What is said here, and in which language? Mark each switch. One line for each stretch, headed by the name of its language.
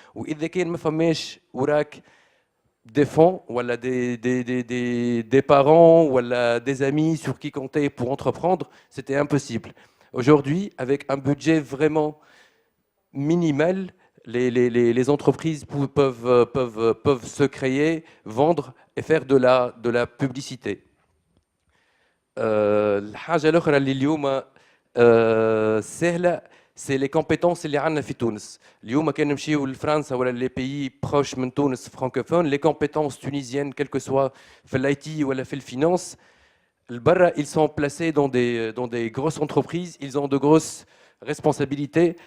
French: وإذا كان ما فماش وراك des fonds ou des parents ou des amis sur qui compter pour entreprendre, c'était impossible. Aujourd'hui, avec un budget vraiment minimal, les entreprises peuvent se créer, vendre et faire de la publicité.
Arabic: الحاجة الأخرى اللي اليوم سهلة c'est les compétences اللي عندنا في تونس.
French: اليوم كان نمشيو لفرنسا ولا les pays proches من تونس francophones, les compétences tunisiennes, quel que soit في l'IT ولا في الفينانس, البرا ils sont placés dans des grosses entreprises, ils ont de grosses responsabilités.